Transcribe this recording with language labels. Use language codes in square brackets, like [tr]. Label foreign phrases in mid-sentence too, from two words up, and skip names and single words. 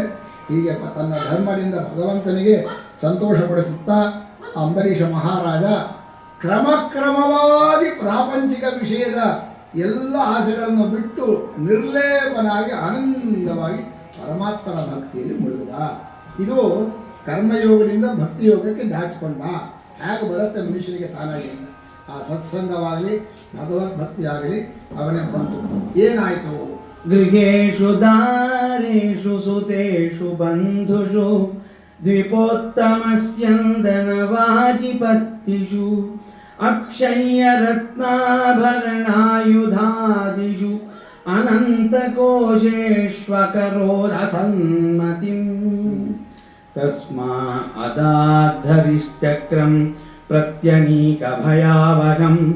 [kn] ಹೀಗೆ ತನ್ನ ಧರ್ಮದಿಂದ ಭಗವಂತನಿಗೆ ಸಂತೋಷಪಡಿಸುತ್ತಾ ಅಂಬರೀಷ ಮಹಾರಾಜ ಕ್ರಮಕ್ರಮವಾಗಿ ಪ್ರಾಪಂಚಿಕ ವಿಷಯದ ಎಲ್ಲ ಆಸೆಗಳನ್ನು ಬಿಟ್ಟು ನಿರ್ಲೇಪನಾಗಿ ಆನಂದವಾಗಿ ಪರಮಾತ್ಮನ ಭಕ್ತಿಯಲ್ಲಿ ಮುಳುಗಿದ. ಇದು ಕರ್ಮಯೋಗದಿಂದ ಭಕ್ತಿಯೋಗಕ್ಕೆ ದಾಟಿಕೊಂಡ. ಹೇಗೆ ಬರುತ್ತೆ ಮನುಷ್ಯನಿಗೆ ತಾನಾಗಿ ಅಂತ. ಆ ಸತ್ಸಂಗವಾಗಲಿ ಭಗವದ್ಭಕ್ತಿ ಆಗಲಿ ಅವನೇ ಬಂತು. ಏನಾಯಿತು? [sa] ಗೃಹೇಶು ದಾರೇಷು ಸುತೇಷು ಬಂಧುಷು ದ್ವಿಪೋತ್ತಮಸ್ಯಂದನವಾಜಿಪತ್ತಿಷು ಅಕ್ಷಯ್ಯರತ್ನಾಭರಣಾಯುಧಾದಿಷು ಅನಂತಕೋಶೇಷ್ವಕರೋದಸನ್ಮತಿಂ ತಸ್ಮಾ ಅದಾಧರಿಶ್ಚಕ್ರಂ ಪ್ರತ್ಯನೀಕಭಯಾವಹಂ